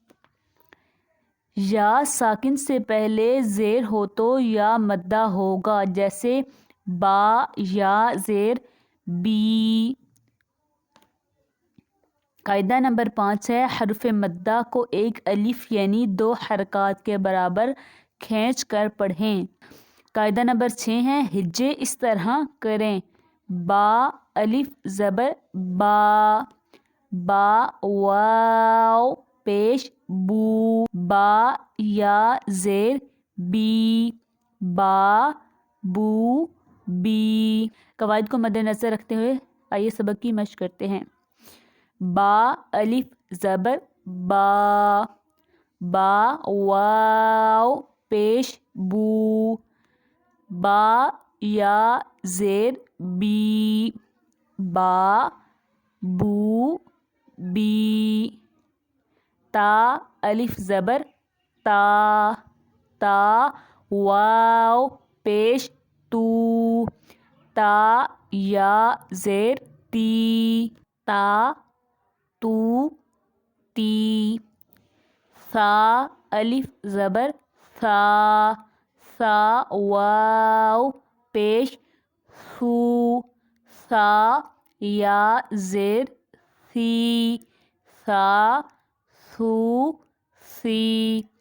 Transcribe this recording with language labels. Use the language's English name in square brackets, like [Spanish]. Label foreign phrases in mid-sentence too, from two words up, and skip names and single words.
[Urdu] یا ساکن سے پہلے زیر ہو تو یا مدہ ہوگا، جیسے با یا زیر بی۔ قاعدہ نمبر 5 ہے حرف مدہ کو ایک الف یعنی 2 حرکات کے برابر کھینچ کر پڑھیں۔ قاعدہ نمبر 6 ہے ہجے اس طرح کریں: با الف زبر با، با واو پیش بو، با یا زیر بی، با بو بی۔ قواعد کو مد نظر رکھتے ہوئے آئیے سبق کی مشق کرتے ہیں۔ با الف زبر با، با واو پیش بو، با یا زیر بی، با بو بی۔ تا الف زبر تا، تا واو پیش تو، تا یا زیر تی، تا تو تی۔ ثا الف زبر ثا، ثا واو پیش ثو، ثا یا زیر ثی، ثا ثو ثی۔